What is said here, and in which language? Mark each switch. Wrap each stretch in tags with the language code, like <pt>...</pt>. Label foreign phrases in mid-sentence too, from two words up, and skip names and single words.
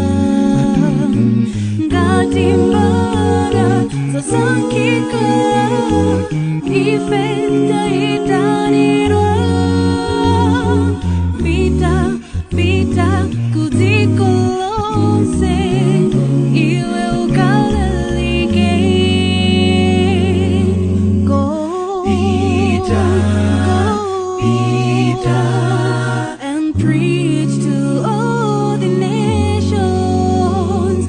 <ny>ngati mbala zosankhika ife tayitanirwa pita kudziko lonse iwe ukalalike.</ny> <en>Go,</en> <ny>Pita</ny> <en>and preach to all the nations.</en>